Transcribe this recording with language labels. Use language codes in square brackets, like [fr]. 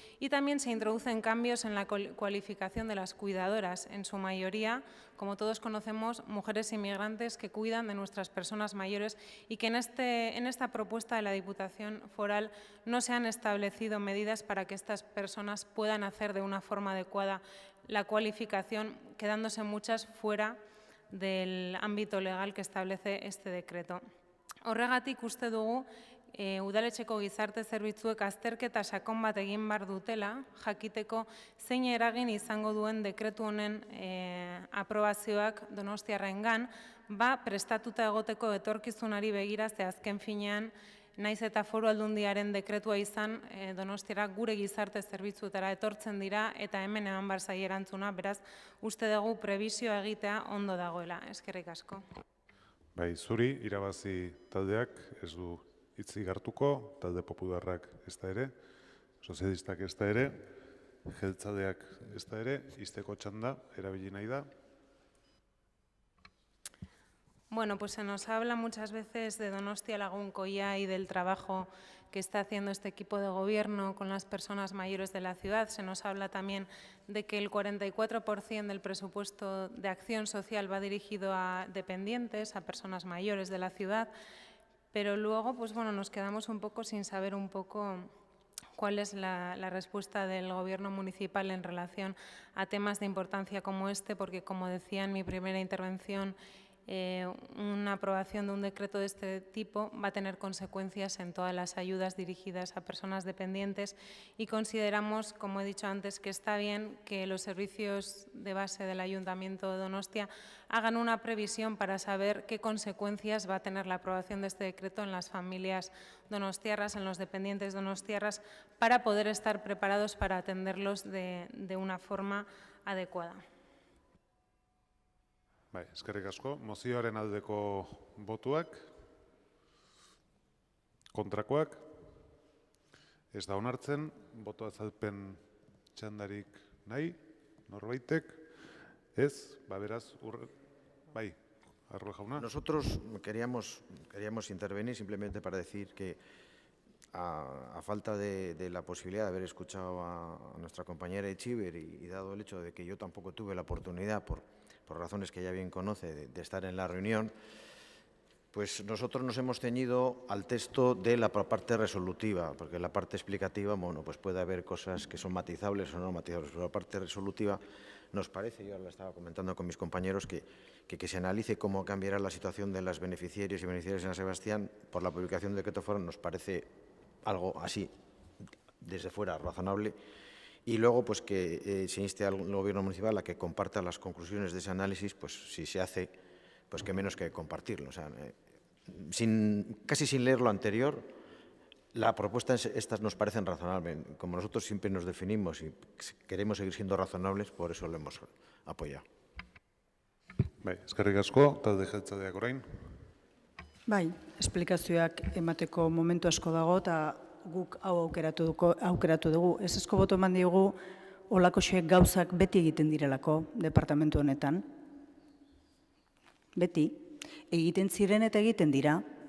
[es] Y también se introducen cambios en la cualificación de las cuidadoras, en su mayoría, como todos conocemos, mujeres inmigrantes que cuidan de nuestras personas mayores y que en esta propuesta de la Diputación Foral no se han establecido medidas para que estas personas puedan hacer de una forma adecuada la cualificación, quedándose muchas fuera del ámbito legal que establece este decreto. [eu] Horregatik uste dugu, udaletxeko gizarte zerbitzuek azterketa sakon bat egin behar dutela, jakiteko zein eragin izango duen dekretu honen aprobazioak Donostiarrengan, prestatuta egoteko etorkizunari begira, ze azken finean, naiz eta Foru Aldundiaren dekretua izan, Donostiara gure gizarte zerbitzuetara etortzen dira eta hemen eman behar zaie erantzuna, beraz, uste dugu prebizioa egitea ondo dagoela. Eskerrik asko. Bai, zuri, irabazi taldeak ez du hitzik hartuko, talde popularrak ez da ere, sozialistak ez da ere, jeltzaleak ez da ere, izteko txanda, erabili nahi da. [es] Bueno, pues se nos habla muchas veces de Donostia Lagunkoia y del trabajo que está haciendo este equipo de gobierno con las personas mayores de la ciudad. Se nos habla también de que el 44% del presupuesto de acción social va dirigido a dependientes, a personas mayores de la ciudad, pero luego pues bueno, nos quedamos un poco sin saber un poco cuál es la respuesta del Gobierno municipal en relación a temas de importancia como este, porque como decía en mi primera intervención, una aprobación de un decreto de este tipo va a tener consecuencias en todas las ayudas dirigidas a personas dependientes y consideramos, como he dicho antes, que está bien que los servicios de base del Ayuntamiento de Donostia hagan una previsión para saber qué consecuencias va a tener la aprobación de este decreto en las familias donostiarras, en los dependientes donostiarras, para poder estar preparados para atenderlos de una forma adecuada. Bai, eskerrik asko. Mozioaren aldeko botuak, kontrakoak, ez da onartzen, boto azalpen txandarik nahi, norbaitek, ez, beraz, bai, Arrue jauna. Nosotros queríamos intervenir simplemente para decir que a falta de la posibilidad de haber escuchado a nuestra compañera Etxeber y dado el hecho de que yo tampoco tuve la oportunidad por razones que ella bien conoce, de estar en la reunión, pues nosotros nos hemos ceñido al texto de la parte resolutiva, porque la parte explicativa, bueno, pues puede haber cosas que son matizables o no matizables, pero la parte resolutiva nos parece, yo la estaba comentando con mis compañeros, que se analice cómo cambiará la situación de las beneficiarios y beneficiarias en San Sebastián por la publicación del decreto foral, nos parece algo así, desde fuera, razonable. Y luego, pues que se inste al Gobierno municipal a que comparta las conclusiones de ese análisis, pues si se hace, pues que menos que compartirlo. O sea, casi sin leer lo anterior, la propuesta estas nos parecen razonables. Como nosotros siempre nos definimos y queremos seguir siendo razonables, por eso lo hemos apoyado. [eu] Bai, eskerrik asko, talde jeltzaleak orain. Bai, esplikazioak emateko momentu asko dago eta guk hau aukeratu dugu. Ezezko boto eman diogu olakoxek gauzak beti egiten direlako departamentu honetan. Beti. Egiten ziren eta egiten dira.